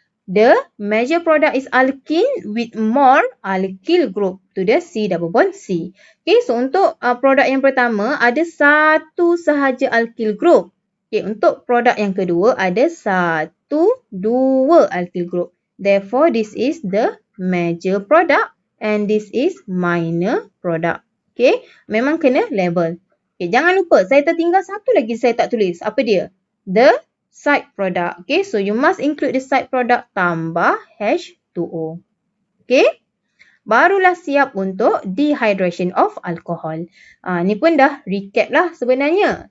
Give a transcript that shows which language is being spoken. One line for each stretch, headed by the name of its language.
English: The major product is alkene with more alkyl group to the C double bond C.
Malay: Okay, so untuk produk yang pertama ada satu sahaja alkyl group. Okay, untuk produk yang kedua ada 2 alkyl group.
English: Therefore, this is the major product and this is minor product.
Malay: Okay, memang kena label. Okay, jangan lupa, saya tertinggal satu lagi saya tak tulis. Apa dia?
English: The side product. Okay, so you must include the side product
Malay: tambah
English: H2O. Okay,
Malay: barulah siap untuk dehydration of alcohol. Ni pun dah recap lah sebenarnya.